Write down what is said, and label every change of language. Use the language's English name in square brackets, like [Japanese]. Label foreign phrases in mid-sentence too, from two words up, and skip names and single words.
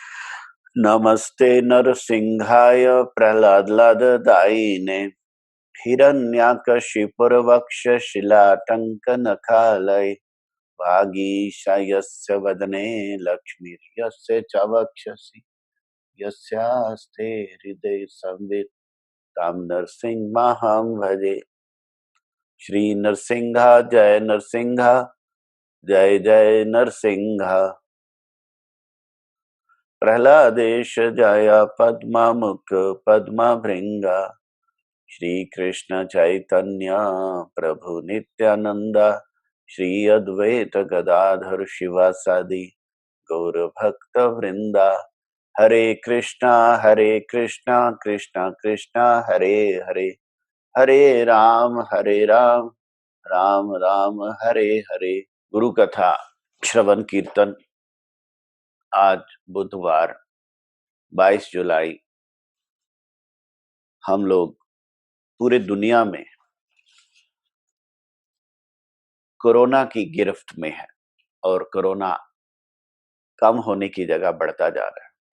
[Sanskrit] नमस्ते नरसिंहाय प्रह्लाददायिने हिरण्याकशिपुरवक्षशिलाटङ्कनखालये वागीशायस्य वदने लक्ष्मीर्यस्य च वक्षसि यस्यास्ते हृदये संवित् तं नरसिंहमहं भजे। श्री नरसिंहा जय नरसिंहा जय जय नरसिंहा। प्रह्लादेश जय पद्ममुख पद्मभृंगा। श्री कृष्ण चैतन्य प्रभु नित्यानंदा। श्री अद्वैत गदाधर शिवासादि गौर भक्त वृंदा। हरे कृष्णा कृष्णा कृष्णा हरे हरे, हरे राम राम राम हरे हरे। [Hindi] गुरु कथा श्रवण कीर्तन आज बुधवार 22 जुलाई हम लोग पूरे दुनिया में कोरोना की गिरफ्त में है और कोरोना कम होने की जगह बढ़ता जा रहा है।